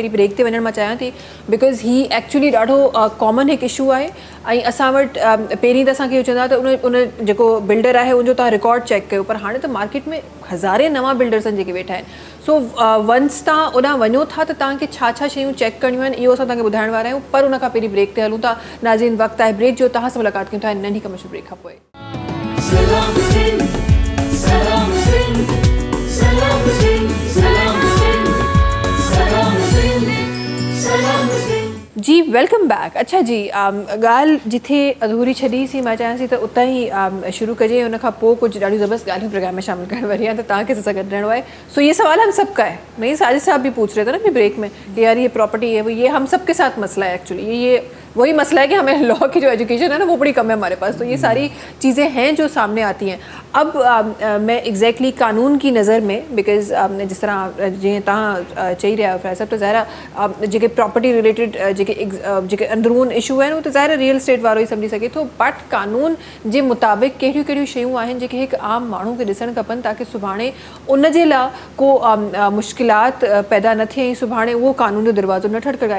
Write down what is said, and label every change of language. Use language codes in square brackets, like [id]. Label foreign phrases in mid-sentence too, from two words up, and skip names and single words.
[sd] पहिरीं ब्रेक ते वञणु मां चाहियां थी, बिकॉज़ ही एक्चुअली ॾाढो कॉमन हिकु इशू आहे ऐं असां वटि पहिरीं त असांखे इहो चवंदा त उन जेको बिल्डर आहे उनजो तव्हां रिकॉर्ड चेक कयो, पर हाणे त मार्केट में हज़ारे नवां बिल्डर्स आहिनि जेके वेठा आहिनि। [en] so once [sd] तव्हां ओॾां वञो था त तव्हांखे छा छा शयूं चेक करणियूं आहिनि इहो असां तव्हांखे ॿुधाइण वारा आहियूं, पर उन खां पहिरीं ब्रेक ते हलूं था। नाज़रीन, वक़्तु आहे ब्रेक जो, तव्हां सां मुलाक़ात कयूं था नंढी कमर्शियल ब्रेक खां पोइ। Salam Sindh, Salam Sindh, Salam Sindh, Salam Sindh, Salam Sindh, Salam Sindh. [en] जी welcome back. [sd] अच्छा जी, ॻाल्हि जिथे अधूरी छॾीसीं मां चाहियां थी त उतां ई शुरू कजे, उन खां पोइ कुझु ॾाढियूं ज़बरदस्त ॻाल्हियूं प्रोग्राम में शामिल करण वारी आहियां, त तव्हांखे सां गॾु रहणो आहे। [hi] सो ये सवाल हम सबका है, नहीं साजिद साहब भी पूछ रहे थे ना अभी ब्रेक में कि यार ये प्रॉपर्टी है वो, ये हम सबके साथ मसला है एक्चुअली। ये वही मसला है कि हमें लॉ की जो एजुकेशन है ना वो बड़ी कम है हमारे पास। तो ये सारी चीज़ें हैं जो सामने आती हैं। अब मैं एग्जैक्टली कानून की नज़र में, बिकॉज जिस तरह [sd] जीअं तव्हां चई रहिया आहियो फ़ैज़ साहब, त ज़ाहिर जेके [en] property related [sd] जेके अंदरून इशू आहिनि उहो त ज़ाहिर [en] real estate [sd] वारो ई सम्झी सघे थो, बट कानून जे मुताबिक़ कहिड़ियूं कहिड़ियूं शयूं आहिनि जेके हिकु आम माण्हू खे ॾिसणु खपनि ताकी सुभाणे उन जे लाइ को मुश्किलात पैदा न थिए ऐं सुभाणे उहो कानून जो दरवाज़ो न ठड़काए।